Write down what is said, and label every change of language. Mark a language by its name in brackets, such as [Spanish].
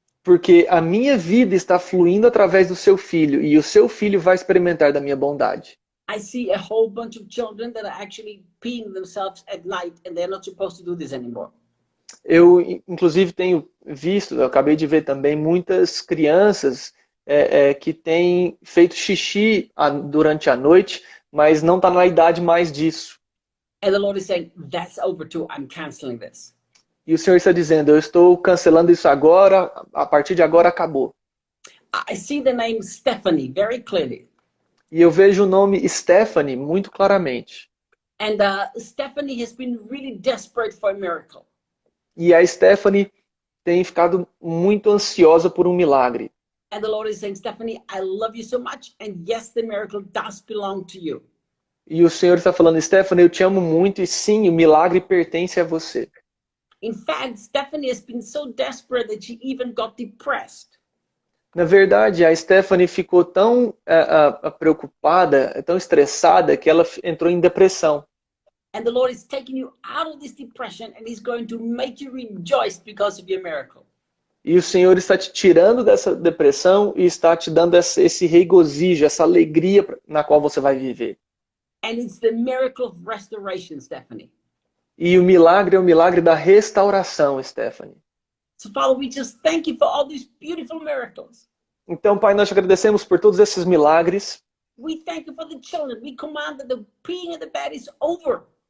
[Portuguese] porque a minha vida está fluindo através do seu filho e o seu filho vai experimentar da minha bondade. [English] I see a whole bunch of children that are actually peeing themselves at night and they're not supposed to do this anymore. [Portuguese] Eu, inclusive, tenho visto, eu acabei de ver também muitas crianças que têm feito xixi durante a noite, mas não está na idade mais disso. [English] And the Lord is saying, that's over too. I'm canceling this. [Portuguese] E o Senhor está dizendo, eu estou cancelando isso agora, a partir de agora acabou. [English] I see the name Stephanie very clearly. [Portuguese] E eu vejo o nome Stephanie muito claramente. [English] And Stephanie has been really desperate for a miracle. [Portuguese] E a Stephanie tem ficado muito ansiosa por um milagre. [English] And the Lord is saying, Stephanie, I love you so much. And yes, the miracle does belong to you. [Portuguese] E o Senhor está falando, Stephanie, eu te amo muito e sim, o milagre pertence a você. [English] In fact, Stephanie has been so desperate that she even got depressed. [Portuguese] Na verdade, a Stephanie ficou tão preocupada, tão estressada, que ela entrou em depressão. [English] And the Lord is taking you out of this depression and He's going to make you rejoice because of your miracle. [Portuguese] E o Senhor está te tirando dessa depressão e está te dando esse regozijo, essa alegria na qual você vai viver. [English] And it's the miracle of restoration, Stephanie. [Portuguese] E o milagre é o milagre da restauração, Stephanie. [English] So, Father, we just thank you for all these beautiful miracles. [Portuguese] Então, Pai, nós te agradecemos por todos esses milagres. [English] We thank you for the children. We command that the peeing of the bed is over.